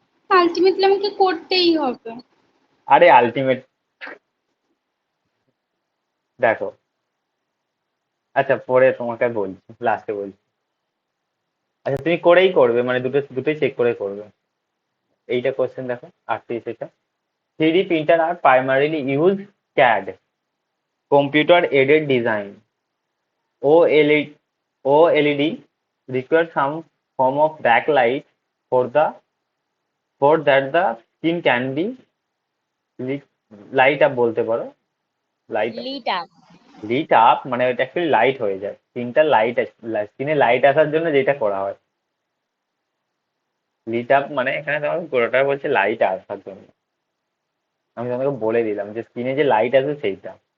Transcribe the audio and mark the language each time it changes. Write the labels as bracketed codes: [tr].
[bn] Ultimately আমাকে করতেই হবে। আরে আলটিমেট, দেখো, আচ্ছা পরে তোমাকে বলছি, লাস্টে বলছি। আচ্ছা তুমি করেই করবে, মানে দুটোই চেক করে করবে। এইটা কোশ্চেন দেখো, 38 এটা। [en] 3D printer are primarily use CAD, computer aided design. OLED, OLED require some form of backlight for that the skin can be light up [bn] বলতে পারো, light lit up. Lit up, মানে ওটা actually light হয়ে যায়, স্ক্রিনটা light, স্ক্রিনে light আসার জন্য যেটা করা হয়। লিট আপ মানে এখানে তোমার পুরোটা বলছে লাইট আসার জন্য। আমি তোমাকে বলে দিলাম যে স্ক্রিনে যে লাইট আসে সেইটা।